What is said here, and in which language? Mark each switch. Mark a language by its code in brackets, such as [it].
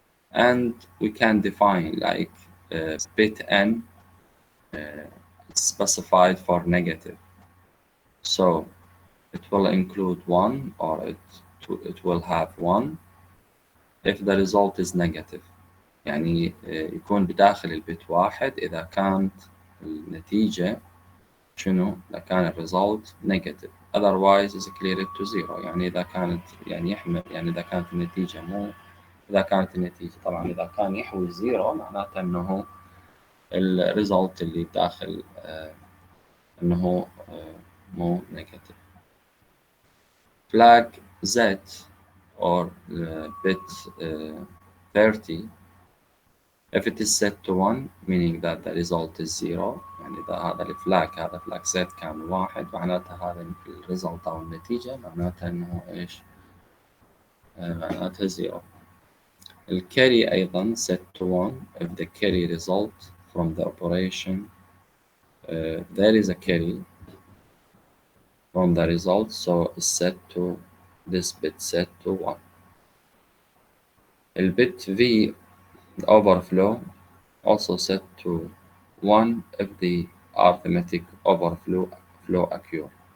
[en] And we can define like bit N, it's specified for negative. So it will include 1 or it will have 1 if the result is negative. [ar] يعني يكون بداخل البيت 1 إذا كانت النتيجة شنو؟ إذا كان الريزلت نيجاتيف. [en] otherwise is clear to 0. [ar] يعني إذا كانت يحمل، يعني إذا كانت النتيجة مو، إذا كانت النتيجة طبعا إذا كان يحوي 0 معناته إنه الريزلت اللي داخل إنه مو نيجاتيف. [en] flag Z or bit 30, if it is set to 1 meaning that the result is 0. [ar] يعني إذا هذا الفلاج، هذا فلاج Z كان 1 معناتها هذا الريزلت أو النتيجة معناتها إنه إيش؟ معناتها 0. الكاري أيضا [en] set to 1 if the carry result from the operation there is a carry from the result, so it's set to this bit set to 1. The bit V, the overflow, also set to 1 if the arithmetic overflow occur.